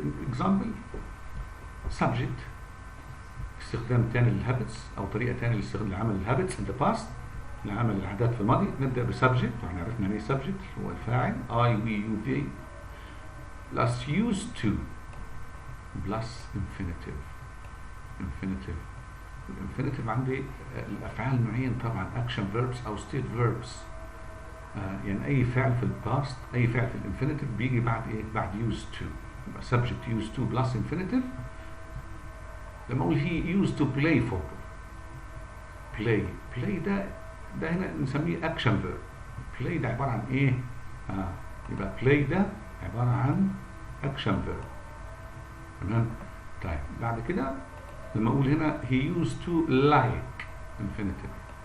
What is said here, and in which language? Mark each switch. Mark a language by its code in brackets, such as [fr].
[ar] example subject استخدام تاني للهابتس او طريقه تانية لاستخدام لعمل الهابتس [en] in the past [ar] لعمل العادات في الماضي. نبدأ بسبجكت واحنا عرفنا يعني ايه سبجكت هو الفاعل [en] I, we, you, they plus used to plus infinitive. [ar] الانفينيتيف عندي الافعال نوعين طبعا [en] action verbs [ar] او [en] state verbs. [ar] يعني اي فعل في الباست اي فعل في الانفينيتيف بيجي بعد ايه بعد used to. [en] يبقى subject used to plus infinitive. [ar] لما اقول [en] he used to play football play [ar] ده هنا نسميه [en] action verb. [ar] play ده عبارة عن ايه؟ يبقى play ده عبارة عن [en] action verb. [ar] تمام؟ طيب بعد كده لما اقول هنا [en] he used to like infinitive.